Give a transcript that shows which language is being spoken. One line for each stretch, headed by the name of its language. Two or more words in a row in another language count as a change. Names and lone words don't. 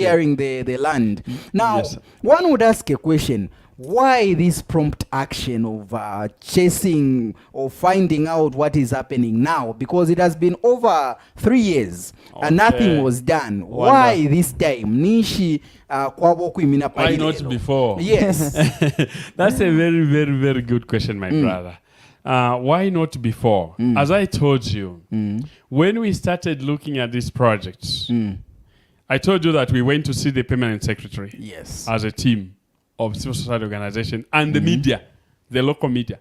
English: clearing the land. Now, Yes, sir. one would ask a question. Why this prompt action of chasing or finding out what is happening now? Because it has been over 3 years and nothing Okay. was done. Wonder. Why this time?
Bemba: Nishi kwabo kuimina
English: Why not palilelo. before? Yes. That's a very, very, very good question, my brother. Why not before? As I told you, when we started looking at this project, I told you that we went to see the permanent secretary Yes. as a team of civil society organization and the media, the local media.